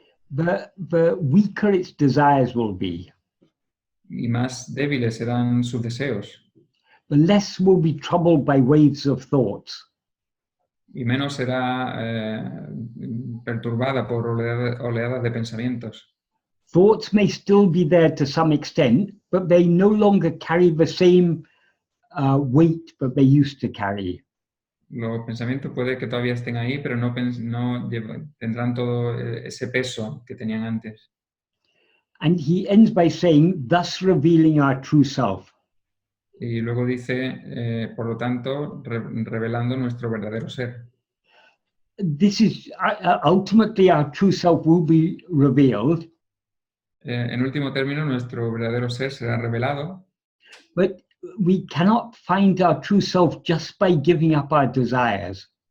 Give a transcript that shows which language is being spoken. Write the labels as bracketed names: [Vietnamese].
[English] The weaker its desires will be. [Spanish] Y más débiles serán sus deseos. [English] The less will be troubled by waves of thoughts. [Spanish] Y menos será perturbada por oleadas de pensamientos. [English] Thoughts may still be there to some extent, but they no longer carry the same weight that they used to carry. [Spanish] Los pensamientos puede que todavía estén ahí, pero no tendrán todo ese peso que tenían antes. [English] And he ends by saying, thus revealing our true self. [Spanish] Y luego dice, por lo tanto, revelando nuestro verdadero ser. [English] This is ultimately our true self will be revealed. [Spanish] En último término, nuestro verdadero ser será revelado. [English] But we cannot find our true self just by giving up our desires.